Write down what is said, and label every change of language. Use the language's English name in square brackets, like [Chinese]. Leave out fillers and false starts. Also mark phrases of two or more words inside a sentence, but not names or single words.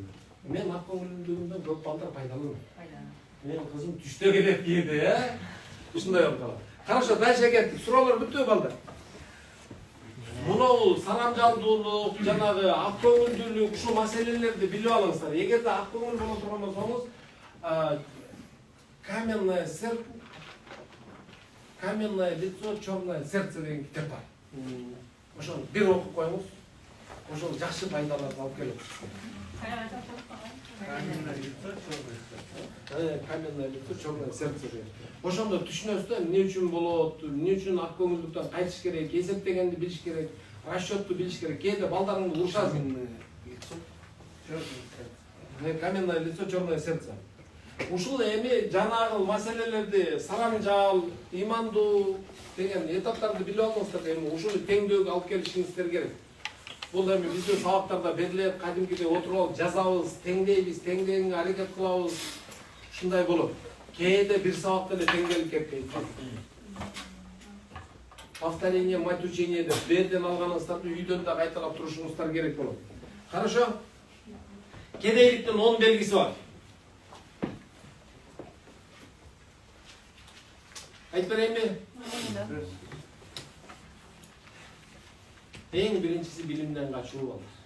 [Kyrgyz] Мен ак көңүлдүгүмдөн көп балдар пайдаланам. Мен кызым түштө келет кээде, ушундай болуп калат. [Russian] Хорошо, дальше кеттик. [Kyrgyz] Суроолор бүттүбү балдар? Мунау саламжалдуулук, жанагы ак көңүлдүүлүк, ушул маселелерди билип алыңыздар. Эгерде ак көңүл боло турган болсоңуз, [Russian] каменное лицо, черное сердце [Kyrgyz] деген китеп бар. Ошону бир окуп коюңуз. Ошол жакшы пайдаларды алып келет. [Russian] Каменное лицо, черное сердце деген. [Kyrgyz] Ошондо түшүнөсүз, эмне үчүн болот, эмне үчүн ак көңүлдүктөн кайтыш керек, эсептегенди билиш керек, расчетту билиш керек. Кээде балдарыңды урушасың. [Russian] Каменное лицо, черное сердце. [Kyrgyz] Ушул эми жанагы маселелерди саламжал, имандуу деген этаптарды билип алыңыздар, эми ушуну теңдөөгө алып келишиңиздер керек. Бул эми биздин сабактарда берилет, кадимкидей отуруп алып жазабыз, теңдейбиз, теңдегенге аракет кылабыз. Ушундай болот. Кээде бир сабакта эле теңделип кетпейт. [Russian] Повторение мать учения [Kyrgyz] деп берден алганыңыздарды үйдөн да кайталап турушуңуздар керек болот. Хорошо? Кедейликтин 10 белгиси бар. Айтып берейинби? Эң биринчиси билимден качуу болот.